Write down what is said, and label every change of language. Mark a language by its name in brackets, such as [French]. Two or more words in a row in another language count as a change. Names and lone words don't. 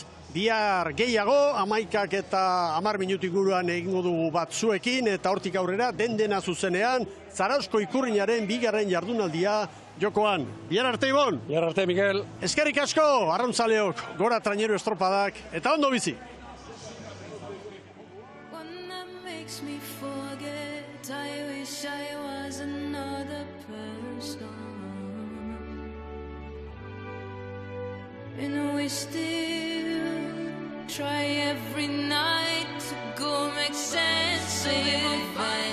[Basque] Bihar gehiago, 11 eta 10 minutik guruan egingo dugu batzuekin, eta hortik aurrera, dena zuzenean, Zarauzko Ikurrinaren 2. jardunaldia jokoan. Bihar arte, Ibon! Bihar arte, Mikel! Eskerrik asko, arrautzaleok, gora traineru estropadak, eta ondo bizi! [English] I wish I was another person. still. Try every night to go make sense of it.